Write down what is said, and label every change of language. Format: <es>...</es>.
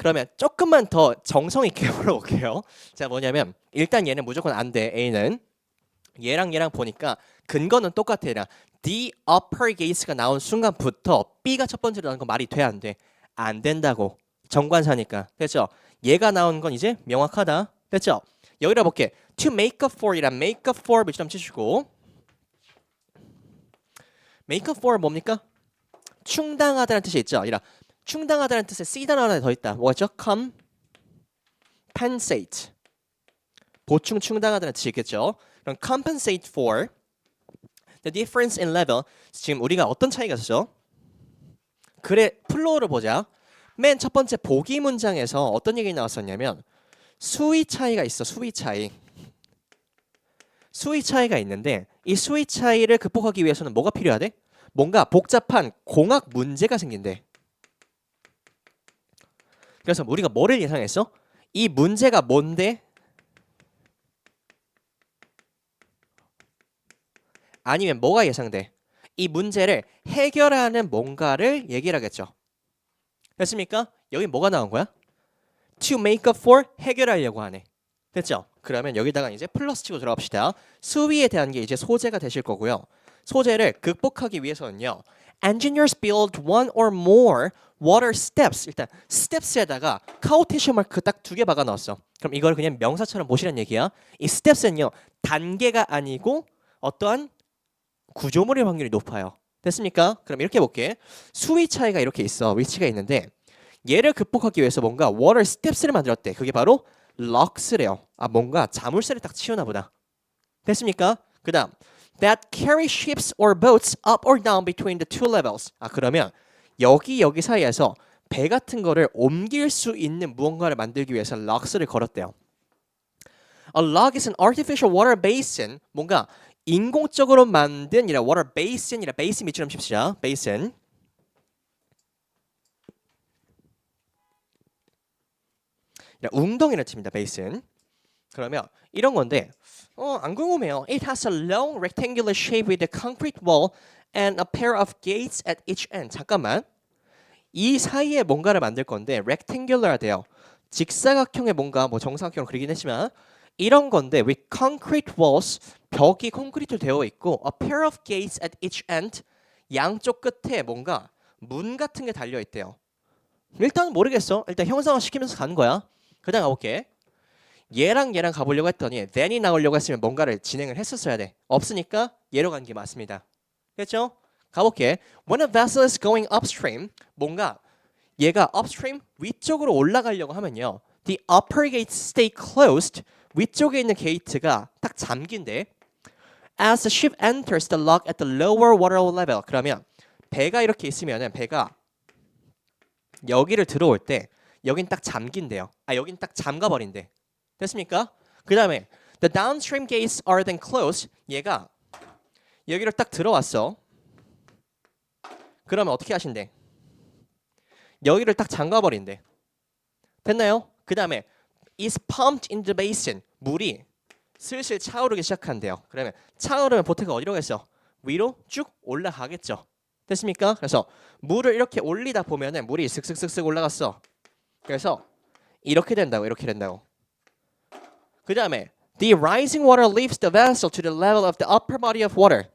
<ko>그러면 조금만 더 정성 있게 풀어볼게요. 자, 뭐냐면 일단 얘는 무조건 안 돼. A는 얘랑 보니까 근거는 똑같아. 얘랑</ko> <en>the upper gates</en> <ko>가 나온 순간부터 B가 첫 번째로 나온 건 말이 돼, 안 돼? 안 된다고. 정관사니까. 됐죠? 얘가 나온 건 이제 명확하다. 됐죠? 여기다 볼게.</ko> <en>To make up for이란 make up for</en> <ko>몇점 치시고</ko> <en>make up for</en> <ko>뭡니까? 충당하다는 뜻이 있죠. 충당하다는 뜻에 C 단어 하나 더 있다. 뭐죠? compensate. 보충 충당하다는 뜻이 있겠죠. 그럼</ko> <en>compensate for the difference in level.</en> <ko>지금 우리가 어떤 차이가 있었죠? 그래, 플로우를 보자. 맨 첫 번째 보기 문장에서 어떤 얘기 나왔었냐면 수위 차이가 있어. 수위 차이. 수위 차이가 있는데 이 수위 차이를 극복하기 위해서는 뭐가 필요하대? 뭔가 복잡한 공학 문제가 생긴대. 그래서 우리가 뭐를 예상했어? 이 문제가 뭔데? 아니면 뭐가 예상돼? 이 문제를 해결하는 뭔가를 얘기를 하겠죠. 됐습니까? 여기 뭐가 나온 거야?</ko> <en>To make up for</en> <ko>해결하려고 하네. 됐죠? 그러면 여기다가 이제 플러스 치고 들어갑시다. 수위에 대한 게 이제 소재가 되실 거고요. 소재를 극복하기 위해서는요.</ko> <en>Engineers build one or more water steps.</en> <ko>일단 steps에다가 카우테이션 마크 딱 두 개 박아 넣었어. 그럼 이걸 그냥 명사처럼 보시란 얘기야. 이 steps는요. 단계가 아니고 어떠한 구조물일 확률이 높아요. 됐습니까? 그럼 이렇게 볼게. 수위 차이가 이렇게 있어. 위치가 있는데 얘를 극복하기 위해서 뭔가 water steps를 만들었대. 그게 바로 럭스래요. 아 뭔가 자물쇠를 딱 치우나 보다. 됐습니까? 그다음</ko> <en>that carry ships or boats up or down between the two levels.</en> <ko>아 그러면 여기 사이에서 배 같은 거를 옮길 수 있는 무언가를 만들기 위해서 럭스를 걸었대요.</ko> <en>A log is an artificial water basin.</en> <ko>뭔가 인공적으로 만든 이라 water basin이라 베이스 밑줄좀 칩시다.</ko> <en>basin.</en> <ko>웅덩이를 칩니다. basin. 그러면 이런 건데 안 궁금해요.</ko> <en>It has a long rectangular shape with a concrete wall and a pair of gates at each end.</en> <ko>잠깐만. 이 사이에 뭔가를 만들 건데 rectangular 돼요. 직사각형의 뭔가 뭐 정사각형으로 그리긴 했지만 이런 건데</ko> <en>with concrete walls</en> <ko>벽이 콘크리트로 되어 있고</ko> <en>a pair of gates at each end</en> <ko>양쪽 끝에 뭔가 문 같은 게 달려 있대요. 일단 모르겠어. 일단 형상화 시키면서 가는 거야. 그다음 가볼게. 얘랑 가보려고 했더니 then이 나오려고 했으면 뭔가를 진행을 했었어야 돼. 없으니까 얘로 간 게 맞습니다. 됐죠? 가볼게.</ko> <en>When a vessel is going upstream,</en> <ko>뭔가 얘가</ko> <en>upstream</en> <ko>위쪽으로 올라가려고 하면요.</ko> <en>The upper gates stay closed.</en> <ko>위쪽에 있는 게이트가 딱 잠긴대.</ko> <en>As the ship enters the lock at the lower water level.</en> <ko>그러면 배가 이렇게 있으면은 배가 여기를 들어올 때 여긴 딱 잠긴대요. 아 여긴 딱 잠가버린대. 됐습니까? 그 다음에</ko> <en>the downstream gates are then closed.</en> <ko>얘가 여기를 딱 들어왔어. 그러면 어떻게 하신대? 여기를 딱 잠가버린대. 됐나요? 그 다음에</ko> <en>is pumped in the basin.</en> <ko>물이 슬슬 차오르기 시작한대요. 그러면 차오르면 보트가 어디로 가겠어? 위로 쭉 올라가겠죠. 됐습니까? 그래서 물을 이렇게 올리다 보면은 물이 슥슥슥슥 올라갔어. 그래서 이렇게 된다고. 이렇게 된다고. 그 다음에</ko> <en>the rising water lifts the vessel to the level of the upper body of water.</en>